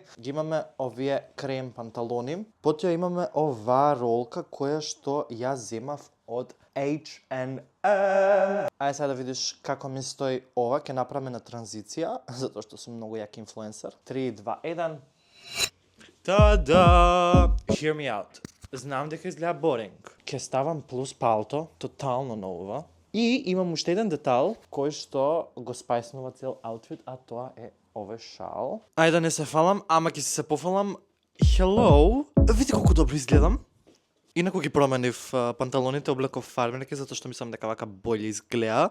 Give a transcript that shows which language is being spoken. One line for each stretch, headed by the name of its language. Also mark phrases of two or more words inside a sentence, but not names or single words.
Macedonian: Ги имаме овие крем панталони. Потоа имаме оваа ролка која што ја земав од H&M. Ајде сега да видиш како ми стои ова, ќе направиме на транзиција, затоа што сум многу јак инфлуенсер. 3, 2, 1. Та-да!
English: Hear me out.
Macedonian: Знам дека изгледа боринг. Ќе ставам плюс палто, тотално на ова. И имам уште еден детал кој што го спајснува цел аутфит, а тоа е овој шал. Ајде да не се фалам, ама ќе се пофалам. Hello! Види колку добро изгледам. Инаку ги променив панталоните, облеков фармерки, затоа што мислам дека вака боље изгледа.